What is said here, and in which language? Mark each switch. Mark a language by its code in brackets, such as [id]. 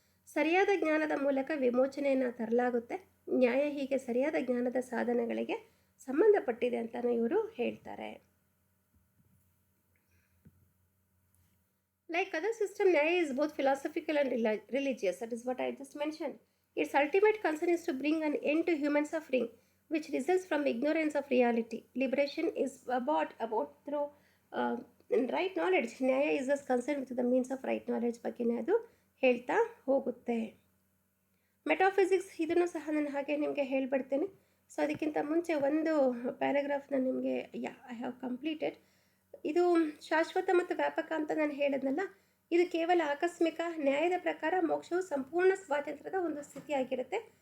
[kn] ಸರಿಯಾದ ಜ್ಞಾನದ ಮೂಲಕ ವಿಮೋಚನೆಯನ್ನು ತರಲಾಗುತ್ತೆ. ನ್ಯಾಯ ಹೀಗೆ ಸರಿಯಾದ ಜ್ಞಾನದ ಸಾಧನಗಳಿಗೆ ಸಂಬಂಧಪಟ್ಟಿದೆ ಅಂತಲೂ ಇವರು ಹೇಳ್ತಾರೆ. [en] Like other system, Nyaya is both philosophical and religious. That is what I just mentioned. Its ultimate concern is to bring an end to human suffering, which results from ignorance of reality. Liberation is about through right knowledge. Nyaya is thus concerned with the means of right knowledge [kn] ಬಗ್ಗೆ ಅದು ಹೇಳ್ತಾ ಹೋಗುತ್ತೆ. Metaphysics ಇದನ್ನು ಸಹ ನಾನು ಹಾಗೆ ನಿಮಗೆ ಹೇಳಿಬಿಡ್ತೇನೆ. So ಅದಕ್ಕಿಂತ ಮುಂಚೆ ಒಂದು ಪ್ಯಾರಾಗ್ರಾಫ್ನ ನಿಮಗೆ [en] I have completed. [kn] ಇದು ಶಾಶ್ವತ ಮತ್ತು ವ್ಯಾಪಕ ಅಂತ ನಾನು ಹೇಳಿದ್ನಲ್ಲ, ಇದು ಕೇವಲ ಆಕಸ್ಮಿಕ. ನ್ಯಾಯದ ಪ್ರಕಾರ ಮೋಕ್ಷವು ಸಂಪೂರ್ಣ ಸ್ವಾತಂತ್ರ್ಯದ ಒಂದು ಸ್ಥಿತಿಯಾಗಿರುತ್ತೆ.